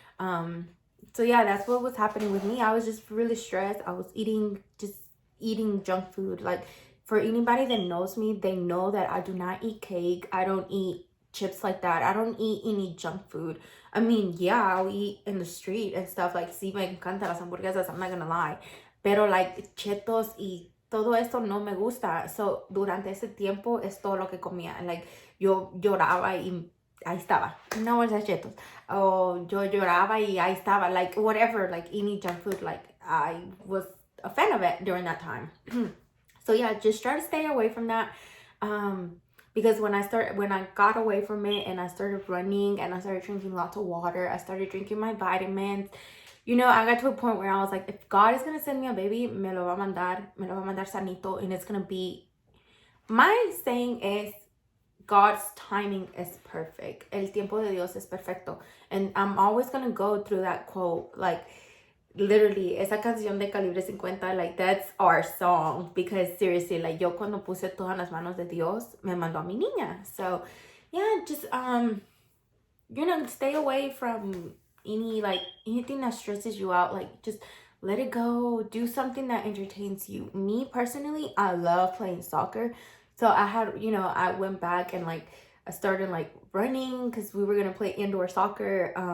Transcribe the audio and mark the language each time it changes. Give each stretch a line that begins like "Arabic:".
English: So yeah, that's what was happening with me. I was just really stressed. I was eating junk food. Like, for anybody that knows me, they know that I do not eat cake. I don't eat chips like that. I don't eat any junk food. I mean, yeah, I'll eat in the street and stuff. Like,
Spanish: sí, me encantan las hamburguesas,
English: I'm not gonna lie.
Spanish: Pero like chetos y todo esto no me gusta. So, durante ese tiempo es todo lo que comía. Like, yo lloraba y ahí estaba, una bolsa de chetos. O yo lloraba y ahí estaba.
English: Like, whatever, like any junk food, like I was a fan of it during that time. So yeah, just try to stay away from that. Because when I got away from it and I started running and I started drinking lots of water, I started drinking my vitamins, I got to a point where I was like, if God is going to send me a baby,
Spanish: me lo va a mandar sanito,
English: and it's going to be, my saying is, God's timing is perfect.
Spanish: El tiempo de Dios es perfecto.
English: And I'm always going to go through that quote, like, literally,
Spanish: esa canción de Calibre 50,
English: like, that's our song. Because seriously, like,
Spanish: yo cuando puse todo en las manos de Dios, me mandó a mi niña.
English: So, yeah, just, stay away from anything that stresses you out. Like, just let it go. Do something that entertains you. Me, personally, I love playing soccer. So I had, I went back and, like, I started, like, running because we were going to play indoor soccer.